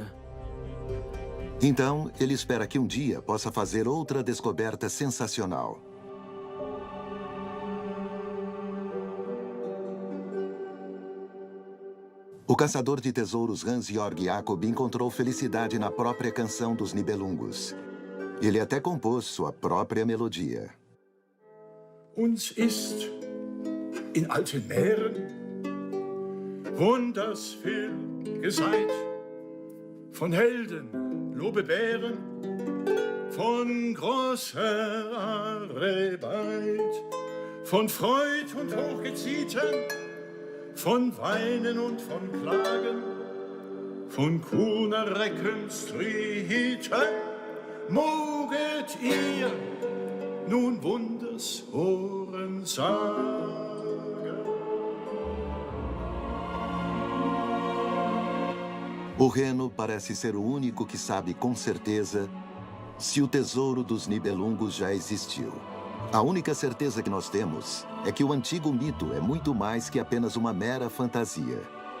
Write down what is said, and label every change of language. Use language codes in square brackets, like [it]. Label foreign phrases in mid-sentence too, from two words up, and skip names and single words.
[pt] Então, ele espera que um dia possa fazer outra descoberta sensacional. O caçador de tesouros Hans-Jörg Jacob encontrou felicidade na própria canção dos Nibelungos. Ele até compôs sua própria melodia. [gmh] Uns ist in alten Meeren wunders viel geseit, von Helden, Lobebären, von großer Arbeit, von Freud und Hochgezieten, von Weinen und von Klagen, von kühner Reckenstrieten, moget ihr nun Wunders Ohren sagen. [pt] O Reno parece ser o único que sabe com certeza se o tesouro dos Nibelungos já existiu. A única certeza que nós temos é que o antigo mito é muito mais que apenas uma mera fantasia.